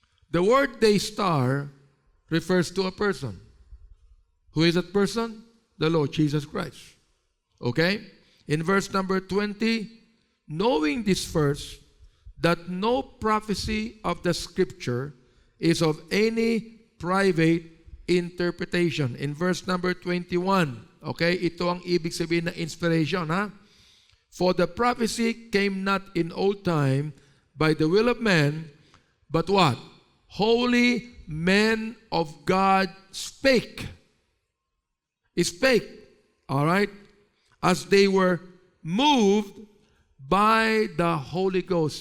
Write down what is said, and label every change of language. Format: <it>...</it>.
<en>The word day star refers to a person. Who is that person? The Lord Jesus Christ. Okay? In verse number 20, knowing this first, that no prophecy of the Scripture is of any private interpretation. In verse number 21, okay?</en> <tl>Ito ang ibig sabihin na inspiration, ha?</tl> <en>For the prophecy came not in old time by the will of man, but what? holy men of God spake. Spake, all right? As they were moved by the Holy Ghost.</en>